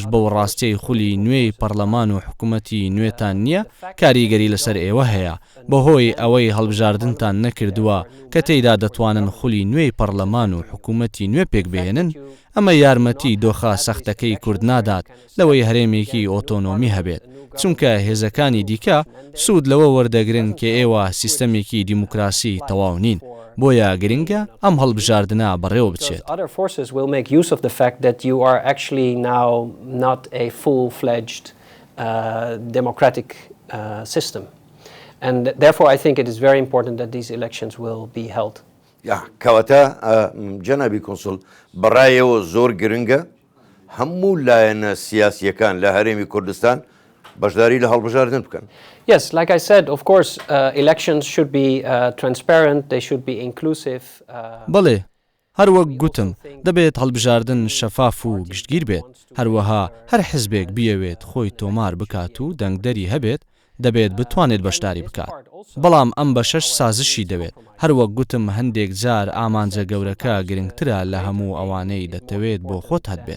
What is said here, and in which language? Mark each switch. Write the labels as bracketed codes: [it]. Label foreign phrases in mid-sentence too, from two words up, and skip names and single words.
[ckb] بەو ڕاستیەی خولی نوێی پەرلەمان و حکوومەتی نوێتان نییە کاریگەری لەسەر ئێوە هەیە بەهۆی ئەوەی هەڵبژاردنتان نەکردووە کە تێیدا دەتوانن خولی نوێی پەرلەمان و حکوومەتی نوێ پێک بهێنن ئەمە یارمەتی دۆخە سەختەکەی کورد نادات لەوەی هەرێمێکی ئۆتۆنۆمی هەبێت چونکە هێزەکانی دیکە سوود لەوە وەردەگرن کە ئێوە سیستەمێکی دیموکراسی تەواو نین بۆیە گرنگە ئەم هەڵبژاردنە بەڕێوە بچێت. [en] Other forces will make use of the fact that you are actually now not a full-fledged democratic system. And therefore I think it is very important that these elections will be held. [ckb] کەواتە جەنابی کۆنسڵ بەڕایەوە زۆر گرنگە هەموو لایەنە سیاسیەکان لە هەرێمی کوردستان بەشداری لە هەڵبژاردن بکەن. [en] Yes, like I said, of course, elections should be transparent, they should be inclusive. [ckb] بەڵێ هەروەک گوتم دەبێت هەڵبژاردن شەفاف و گشتگیر بێت هەروەها هەر حزبێک بیەوێت خۆی تۆمار بکات و دەنگدەری هەبێت دەبێت بتوانێت بەشداری بکات. بەڵام ئەم بە 6 سازشی دەوێت هەروەک گوتم هەندێک جار ئامانجە گەورەکە گرنگترە لە هەموو ئەوانەی دەتەوێت بۆ خۆت هەبێت.